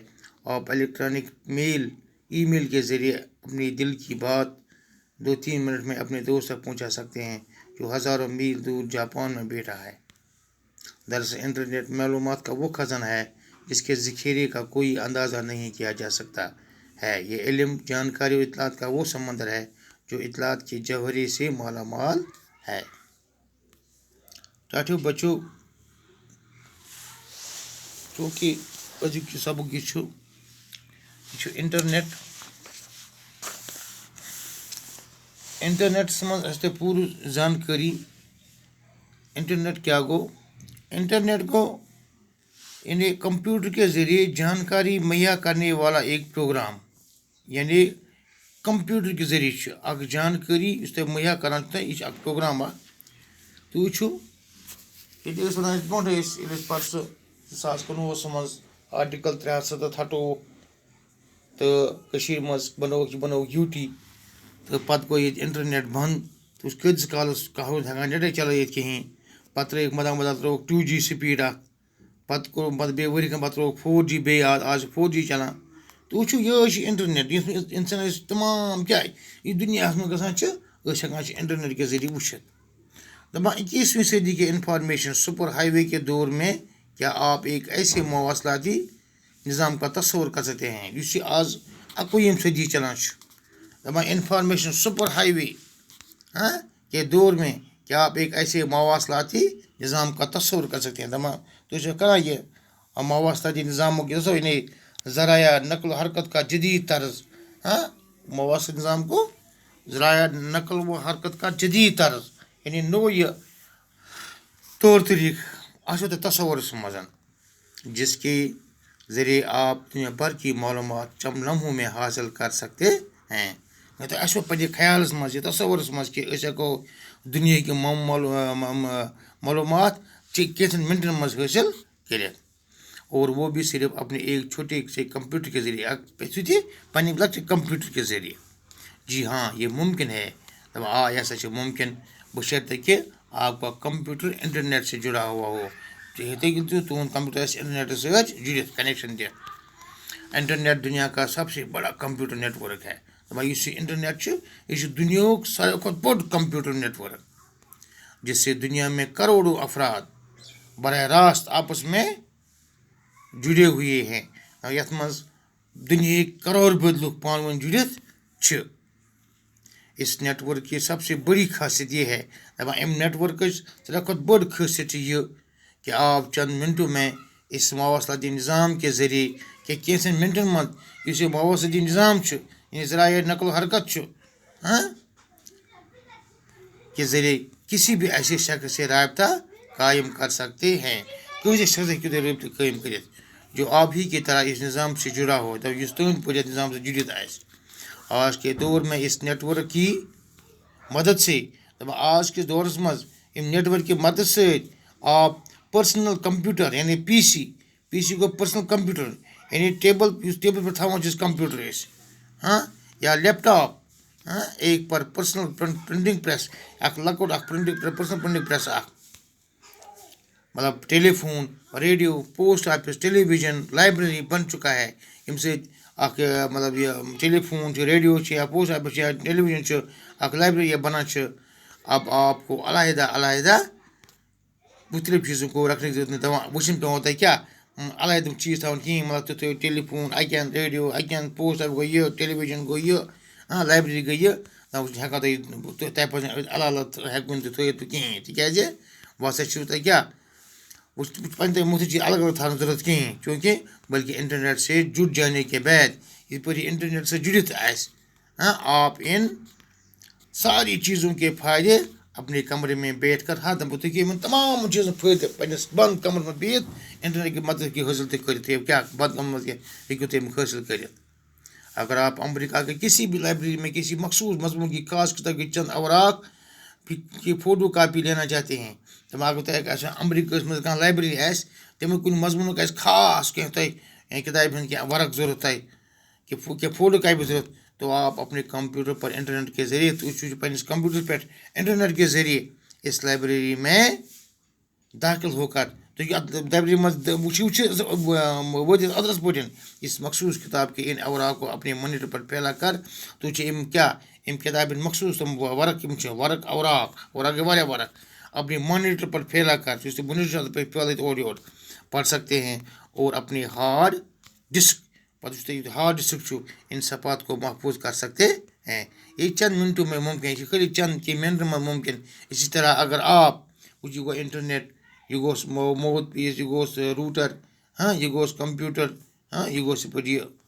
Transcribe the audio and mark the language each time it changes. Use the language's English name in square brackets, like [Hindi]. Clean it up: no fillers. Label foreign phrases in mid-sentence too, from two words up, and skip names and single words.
[Urdu] آپ الیکٹرانک ای میل کے ذریعے اپنی دل کی بات 2-3 منٹ میں اپنے دوست تک پہنچا سکتے ہیں جو ہزاروں میل دور جاپان میں بیٹھا ہے۔ دراصل انٹرنیٹ معلومات کا وہ خزانہ ہے جس کے ذخیرے کا کوئی اندازہ نہیں کیا جا سکتا ہے۔ یہ علم، جانکاری اور اطلاعات کا وہ سمندر ہے جو اطلاعات کے جوہرے سے مالا مال ہے۔ [Kashmiri] ٹاٹھو بچو، چونکہ أزیُک سبق یہ چھُ انٹرنیٹس مز اسہِ پوٗرٕ زانکٲری۔ انٹرنیٹ کیا گو؟ [Urdu] انٹرنیٹ کو یعنی کمپیوٹر کے ذریعے جانکاری مہیا کرنے والا ایک پروگرام، [Kashmiri] یعنی کمپیوٹر کے ذریعے اکھ جانکاری اس تُہۍ مہیا کران یہ اکھ پروگرام اکھ۔ تہٕ وٕچھو ییٚتہِ ٲسۍ وَنان أسۍ برونٛٹھٕے ییٚلہِ أسۍ پَرسُہ 2019 منٛز آرٹِکل 367 ہٹووُکھ تہٕ کٔشیٖرِ منٛز بنووُکھ یوٗٹی، تہٕ پَتہٕ گوٚو ییٚتہِ اِنٹرنیٹ بنٛد، تہٕ کۭتِس کالَس کانٛہہ اوس ہٮ۪کان نٮ۪ٹٕے چلٲیِتھ کِہیٖنۍ۔ پَتہٕ ترٲیِکھ مدد ترٲوُکھ 2G سپیٖڈ اکھ، پَتہٕ کوٚرُکھ پَتہٕ بیٚیہِ ؤری کھنٛڈ پَتہٕ ترٲوُکھ 4G بیٚیہِ آز چھُ 4G چلان۔ تہٕ وٕچھو یِہوے چھُ اِنٹرنیٹ یُس اِنسان أسۍ تمام کیٛاہ یہِ دُنیاہَس منٛز گژھان چھِ أسۍ ہٮ۪کان چھِ انٹرنیٹ کے ذریعے وٕچھِتھ۔ [Urdu] دَپان 21ویں صدی کے انفارمیشن سپر ہائی وے کے دور میں کیا آپ ایک ایسے مواصلاتی نظام کا تصور کر سکتے ہیں [Kashmiri] یُس یہِ آز 21ویں صدی چلان چھُ۔ [Urdu] دَپان انفارمیشن سپر ہائی وے کے دور میں کیا آپ ایک ایسے مواصلاتی نظام کا تصور کر سکتے ہیں۔ [Kashmiri] دَپان تُہۍ چھِو کران یہ مواصلاتی نظامُک یہ یعنی [Urdu] ذرائع نقل و حرکت کا جدید طرز، مواصلات نظام کو ذرائع نقل و حرکت کا جدید طرز، [Kashmiri] یعنی نو یہ طور طریقہ آسو تۄہہِ تصورَس منٛز [Urdu] جس کی ذریعے آپ دنیا بھر کی معلومات چند لمحوں میں حاصل کر سکتے ہیں [Kashmiri] تو اَسہِ پَزِ خیالَس منٛز یہِ تصوُرَس منٛز کہِ أسۍ ہٮ۪کو دُنیہِکۍ معلومات کینٛژھن منٹن منٛز حٲصِل کٔرِتھ [Urdu] اور وہ بھی صرف اپنے ایک چھوٹے سے کمپیوٹر کے ذریعے [Kashmiri] سُہ تہِ پنٛنہِ لۄکچہِ کمپیوٹر کے ذریعے [Urdu] جی ہاں یہ ممکن ہے [Kashmiri] یہ ہسا چھُ ممکن [Urdu] بشرطے کہ آپ کا کمپیوٹر انٹرنیٹ سے جڑا ہوا ہو [Kashmiri] تُہُنٛد کمپیوٹر آسہِ انٹرنیٹس سۭتۍ جُڑِتھ کنیکشن دِتھ [Urdu] انٹرنیٹ دنیا کا سب سے بڑا کمپیوٹر نیٹ ورک ہے [Kashmiri] یُس یہِ انٹرنیٹ چھُ یہِ چھُ دُنیاہُک ساروی کھۄتہٕ بوٚڑ کمپیوٹر نیٹ ورک جس [Urdu] سے دنیا میں کروڑوں افراد براہ راست آپس میں جڑے ہوئے ہیں [Kashmiri] یتھ منٛز دُنیہِکۍ کرور بٔدۍ لُکھ پانہٕ ؤنۍ جُڑِتھ چھِ [Urdu] اس نیٹ ورک کی سب سے بڑی خاصیت یہ ہے [Kashmiri] امہِ نیٹ ورکٕچ ساروی کھۄتہٕ بٔڑ خٲصیت چھِ یہِ [Urdu] کہ آپ چند منٹوں میں اس مواصلاتی نظام کے ذریعے [Kashmiri] کہ کینٛژن منٹن منٛز یُس یہِ مواصلاتی نظام چھُ یعنی ذرائع نقل و حرکت چھُ [Urdu] کے ذریعے کسی بھی ایسے شخص سے رابطہ قائم کر سکتے ہیں [Kashmiri] کٲنٛسہِ شخص ہیٚکِو تُہۍ رٲبطہٕ قٲیِم کٔرِتھ [Urdu] جو آپ ہی کی طرح اس نظام سے جڑا ہو [Kashmiri] یُس تُہنٛدِ پٲٹھۍ یتھ نظام سے جُڑِتھ آسہِ [Urdu] آج کے دور میں اس نیٹ ورک کی مدد سے [Kashmiri] آج کے دورس منٛز امہِ نیٹ ورک کی مدد سۭتۍ آپ پٔرسنل کمپیوٹر یعنی پی سی گوٚو پٔرسنل کمپیوٹر یعنی ٹیبل یُس ٹیبل پٮ۪ٹھ تھاوان چھِ أسۍ کمپیوٹر أسۍ یا لیپ ٹاپ ایک پر پٔرسنل پرنٹنگ پریس اکھ لۄکُٹ اکھ پٔرسنل پرنٹنگ پریس اکھ [Urdu] مطلب ٹیلی فون ریڈیو پوسٹ آفس ٹیلی ویژن لائبریری بن چکا ہے [Kashmiri] ییٚمہِ سۭتۍ اکھ مطلب یہِ ٹیلی فون چھُ ریڈیو چھُ یا پوسٹ آفس چھُ یا ٹیلی ویژن چھُ اکھ لائبریری بنان چھِ [Urdu] اب آپ کو علیحدہ مختلف چیٖزن کو رکھنے کی ضرورت نہیں [Kashmiri] دپان وٕچھُن پیٚوان تۄہہِ کیٛاہ علیحدٕ چیٖز تھاوُن کِہیٖنۍ مطلب تُہۍ تھٲیِو ٹیلی فون اَکہِ اَندٕ ریڈیو اَکہِ اَندٕ پوسٹ آفِس گوٚو یہِ ٹیلی ویژن گوٚو یہِ لایبریری گٔے یہِ ہٮ۪کان تۄہہِ پَزِ الگ ہٮ۪کوُن تہِ تھٲیِتھ کِہیٖنۍ تِکیٛازِ وۄنۍ ہسا چھُو تۄہہِ کیٛاہ پنٕنہِ تۄہہِ مختلف چیٖز الگ الگ تھاونٕچ ضروٗرت کِہیٖنۍ [Urdu] چوٗنٛکہِ بلکہِ انٹرنیٹ سے جُڑ جانے کے بعد [Kashmiri] یِتھ پٲٹھۍ یہِ انٹرنیٹ سے جُڑِتھ آسہِ [Urdu] آپ ان ساری چیٖزوں کے فٲیدٕ اپنے کمرے میں بیٹھ کر [Kashmiri] تُہۍ ہیٚکِو یِمن تمام چیٖزن فٲیدٕ پنٛنِس بنٛد کمرس منٛز بِہِتھ انٹرنیٹ کی مدد ہیٚکِو حٲصِل تُہۍ کٔرِتھ کیٛاہ بنٛد کمرس منٛز ہیٚکِو تُہۍ یِم حٲصِل کٔرِتھ [Urdu] اگر آپ امریکہ کے کسی بھی لائبریری میں کسی مخصوص مضمون کی خاص کتاب کی چند اوراق کی فوٹو کاپی لینا چاہتے ہیں [Kashmiri] اگر تۄہہِ آسہِ امریکہس منٛز کانٛہہ لائبریری آسہِ تمیُک کُنہِ مضموٗنُک آسہِ خاص کینٛہہ تۄہہِ کِتابہِ ہُنٛد کینٛہہ ورق ضروٗرت تۄہہِ کینٛہہ فوٹو کاپی ضروٗرت [Urdu] تو آپ اپنے کمپیوٹر پر انٹرنیٹ کے ذریعے [Kashmiri] تُہۍ چھُو پنٛنِس کمپیوٹر پٮ۪ٹھ انٹرنیٹ کے ذریعے [Urdu] اس لائبریری میں داخل ہو کر [Kashmiri] تُہۍ اَتھ لائبریری منٛز وٲتِتھ أنٛدرَس پٲٹھۍ [Urdu] اس مخصوص کتاب کے ان اوراق کو اپنے مانیٹر پر پھیلا کر [Kashmiri] تُہۍ چھِ یِم کیٛاہ یِم کتابہِ ہِنٛدۍ مخصوٗص تِم ورق یِم چھِ ورق اوراق گٔے واریاہ ورق [Urdu] اپنے مانیٹر پر پھیلا کر [Kashmiri] یُس تُہۍ مانیٹر چھُ پٮ۪ٹھ پھٲلٲیِتھ اورٕ یورٕ [Urdu] پڑھ سکتے ہیں اور اپنے ہارڈ ڈسک [Kashmiri] پتہٕ یُس تۄہہِ ہارڈ ڈسک چھُ [Urdu] ان صفحات کو محفوظ کر سکتے ہیں یہ چند منٹوں میں ممکن یہ خالی چند کے منٹن میں ممکن اسی طرح اگر آپ [Kashmiri] یہ گوٚو انٹرنیٹ یہِ گوٚوس ماوُتھ پیٖس یہِ گوٚوس روٗٹر یہِ گوٚوس کمپیوٹر یہِ گوٚوس یِتھ پٲٹھۍ یہِ